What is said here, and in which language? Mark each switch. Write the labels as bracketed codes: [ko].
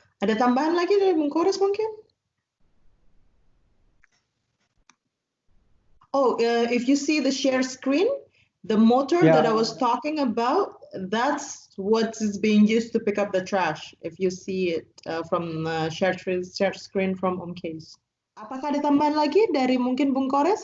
[id] Ada tambahan lagi dari Bung Kores mungkin? [en] Oh, if you see the share screen, the motor that I was talking about, that's what is being used to pick up the trash. If you see it from share screen from Om Case. [id] Apakah ada tambahan lagi dari mungkin Bung Kores?